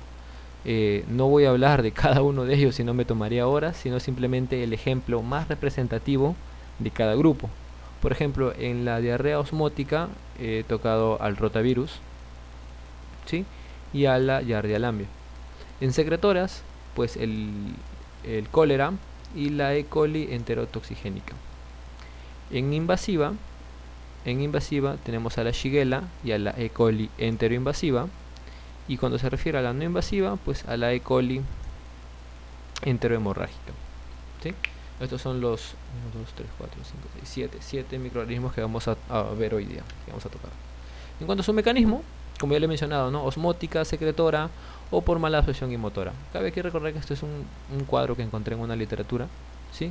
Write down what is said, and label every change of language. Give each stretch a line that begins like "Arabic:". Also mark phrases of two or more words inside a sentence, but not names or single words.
Spanish: No voy a hablar de cada uno de ellos, si no me tomaría horas, sino simplemente el ejemplo más representativo de cada grupo. Por ejemplo, en la diarrea osmótica he tocado al rotavirus, ¿sí? Y a la Yardialambia. En secretoras, pues el cólera y la E. coli enterotoxigénica. En invasiva tenemos a la Shigella y a la E. coli enteroinvasiva, y cuando se refiere a la no invasiva, pues a la E. coli enterohemorrágica, ¿sí? Estos son los 1, 2, 3, 4, 5, 6, 7 microorganismos que vamos a ver hoy día, que vamos a tocar. En cuanto a su mecanismo, como ya le he mencionado, ¿no? Osmótica, secretora o por mala absorción y motora. Cabe aquí recordar que esto es un cuadro que encontré en una literatura, ¿sí?